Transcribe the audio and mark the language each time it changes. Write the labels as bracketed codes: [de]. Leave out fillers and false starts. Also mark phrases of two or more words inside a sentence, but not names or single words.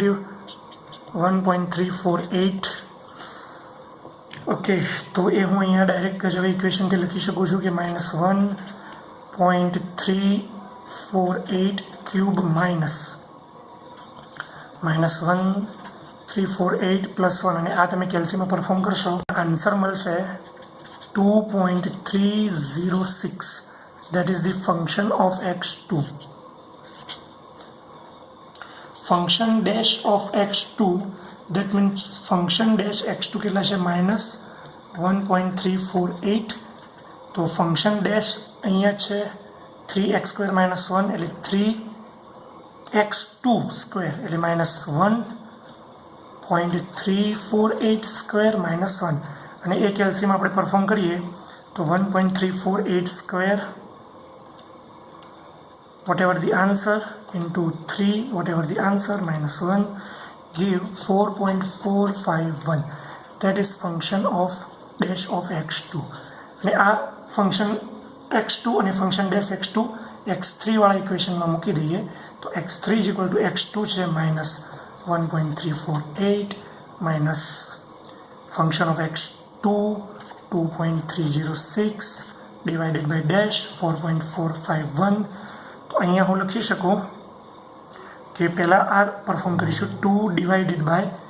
[gu] -1.348 ઓકે તો એ હું અહીંયા ડાયરેક્ટ જ હવે ઇક્વેશનથી લખી શકું છું કે -1.348 ક્યુબ -1.348 પ્લસ 1 અને આ તમે કેલ્સીમાં પરફોર્મ કરશો આન્સર મળશે [en] 2.306 that is the function of x2 function dash of x2 that means function dash x2 [gu] કેટલા છે -1.348 તો ફંક્શન ડેશ અહીંયા છે 3x² - 1 એટલે 3x2 સ્ક્વેર એટલે -1.348 સ્ક્વેર -1 અને એ કેલ્સીમાં આપણે પરફોર્મ કરીએ તો 1.348 સ્ક્વેર [en] whatever the answer into 3 whatever the answer -1 give 4.451 that is function of dash of x2 [gu] અને આ ફંક્શન x2 અને ફંક્શન ડેશ x2 x3 વાળા ઇક્વેશનમાં મૂકી દઈએ તો [en] x3 is equal to x2 છે [gu] -1.348 [en] minus function of x2 [gu] 2.306 [en] divided by [gu] ડેશ 4.451 તો અહીંયા હું લખી શકું કે પહેલાં આ પરફોર્મ કરીશું 2 [en] divided by